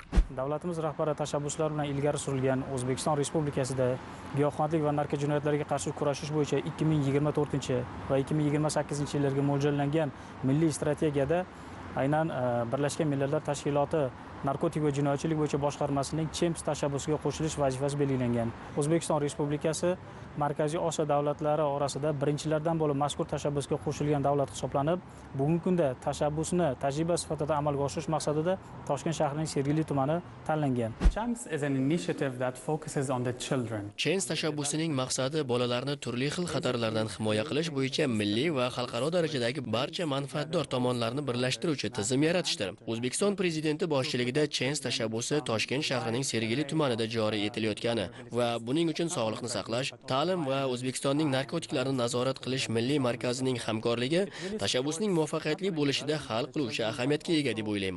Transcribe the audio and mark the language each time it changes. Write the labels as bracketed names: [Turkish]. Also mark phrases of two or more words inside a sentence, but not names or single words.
[Uzbek] Davlatimiz rahbari tashabbuslari bilan ilgari surilgan O'zbekiston Respublikasida giyohvandlik va narkojinoyatlarga qarshi kurashish bo'yicha 2024 va 2028-yillarga mo'ljallangan milliy strategiyada aynan Birlashgan Millatlar Tashkiloti narkotik va jinoyatchilik bo'yicha boshqarmasining CHEMS tashabbusiga qo'shilish vazifasi belgilangan. O'zbekiston Respublikasi Markaziy Osiyo davlatlari orasida birinchilardan bo'lib mazkur tashabbusga qo'shilgan davlat hisoblanib, bugungi kunda tashabbusni tajriba sifatida amalga oshirish maqsadida Toshkent shahrining Sergeli tumani tanlangan. [English] CHEMS is an initiative that focuses on the children. [Uzbek] CHEMS tashabbusining maqsadi bolalarni turli xil xatarlardan himoya qilish bo'yicha milliy va xalqaro darajadagi barcha manfaatdor tomonlarni birlashtiruvchi tizim yaratishdir. O'zbekiston prezidenti boshchiligida CHEMS tashabbusi Toshkent shahrining Sergeli tumanida joriy etilayotgani va buning uchun sog'liqni saqlash, ta'lim va O'zbekistonning narkotiklarni nazorat qilish milliy markazining hamkorligi tashabbusning muvaffaqiyatli bo'lishida hal qiluvchi ahamiyatga ega deb o'ylayman.